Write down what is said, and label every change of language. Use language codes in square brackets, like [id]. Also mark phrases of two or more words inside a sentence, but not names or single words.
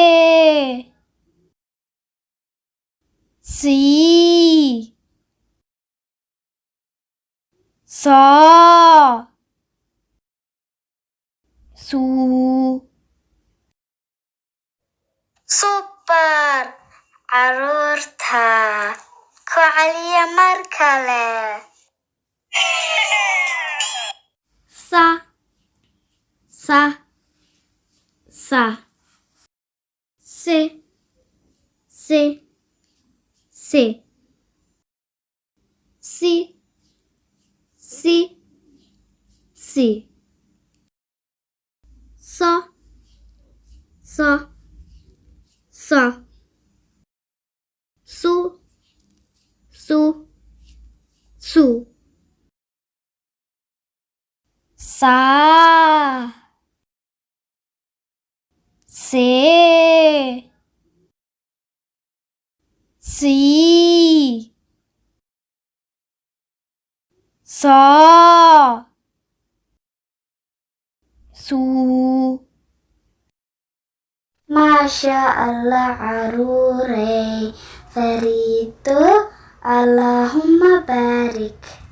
[so] si so su super caruurta ku celiya mar kale sa sa sa se se se si si si so so so su su su sa se si so su [ar] ما شاء الله [so] caruuray fariito [ar] اللهم بارك